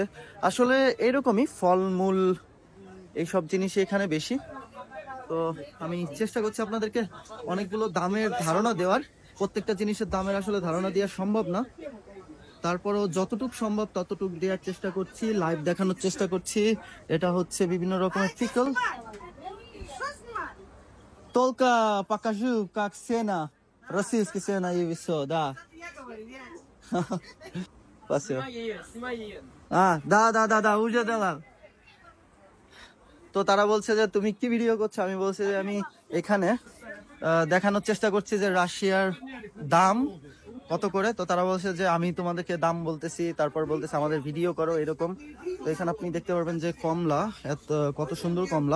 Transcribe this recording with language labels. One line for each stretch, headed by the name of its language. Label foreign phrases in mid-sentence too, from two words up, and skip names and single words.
Bangla: আসলে এরকমই ফলমূল এইসব জিনিসই এখানে বেশি। তো আমি চেষ্টা করছি আপনাদেরকে অনেকগুলো দামের ধারণা দেওয়ার। প্রত্যেকটা জিনিসের দামের আসলে ধারণা দেওয়া সম্ভব না, তারপরও যতটুকু সম্ভব ততটুকু দেওয়ার চেষ্টা করছি, লাইভ দেখানোর চেষ্টা করছি। এটা হচ্ছে বিভিন্ন রকমের পিকল।
Russian: Только покажу, как цена, российская цена и все, да. Спасибо. Да, уже дала.
Bangla: তো তারা বলছে যে তুমি কি ভিডিও করছো, আমি বলছি যে আমি এখানে দেখানোর চেষ্টা করছি যে রাশিয়ার দাম কত করে। তো তারা বলছে যে আমি তোমাদেরকে দাম বলতেছি, তারপর বলতেছে আমাদের ভিডিও করো, এরকম। তো এখানে আপনি দেখতে পারবেন যে কমলা, কত সুন্দর কমলা।